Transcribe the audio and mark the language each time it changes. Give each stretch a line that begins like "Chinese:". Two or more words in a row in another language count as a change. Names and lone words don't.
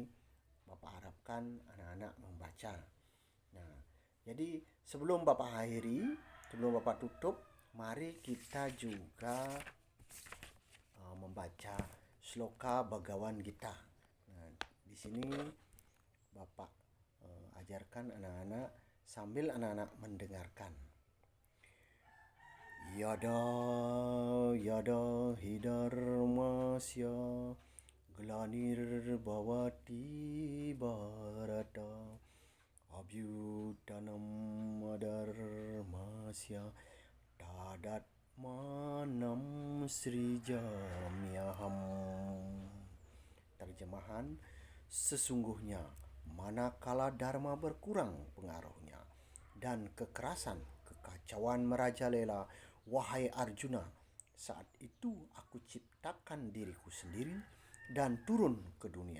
Indonesian: Bapak harapkan anak-anak membaca. Nah, jadi sebelum Bapak akhiri, sebelum Bapak tutup, mari kita juga membaca sloka Bhagawan Gita. Nah, di sini Bapak ajarkan anak-anak sambil anak-anak mendengarkan.
Sanskrit: Yada yada hidarmasya glanir bhavati bharata abhyutanam adharmasya tadatmanam srijamyaham.
Indonesian: Terjemahan, Sesungguhnya manakala dharma berkurang pengaruhnya dan kekerasan, kekacauan merajalela, wahai Arjuna, saat itu aku ciptakan diriku sendiri dan turun ke dunia.